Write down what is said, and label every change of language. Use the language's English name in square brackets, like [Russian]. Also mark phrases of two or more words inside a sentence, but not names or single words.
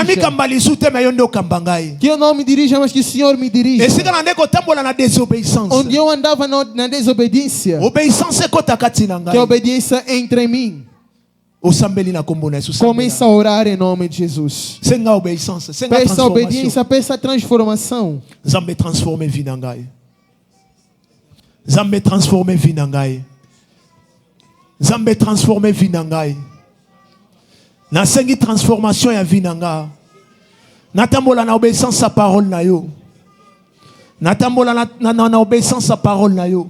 [Portuguese] Que eu não me dirija, mas que o Senhor me dirija. Onde eu andava na desobediência, que a obediência entre em mim. Começa a orar em nome de Jesus. Peça obediência, peça transformação. [Lingala] Zambe transforme vinangai. Zambe transforme vinangai. Nasengi transformation ya vinanga. Natambola na [French] obéissance à parole [Lingala] na yo. Natambola na [French] obéissance à parole [Lingala] na yo.